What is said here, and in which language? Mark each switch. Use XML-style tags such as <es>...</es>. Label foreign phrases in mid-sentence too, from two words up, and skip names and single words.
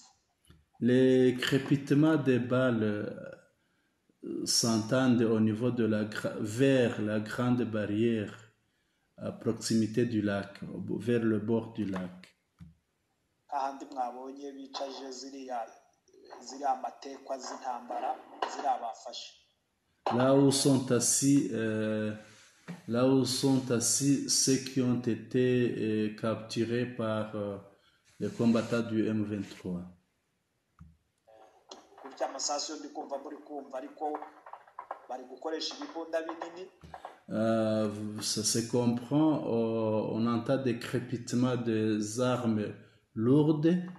<fr>Les crépitements des balles s'entendent au niveau de vers la grande barrière à proximité du lac, vers le bord du lac.</fr> <rw>Ahandi mwabonye bicaje ziriya matekwa z'intambara zirabafashe.</rw> <fr>Là où sont assis ceux qui ont été capturés par les combattants du M23. Ça se comprend, on entend des crépitements des armes lourdes.</fr>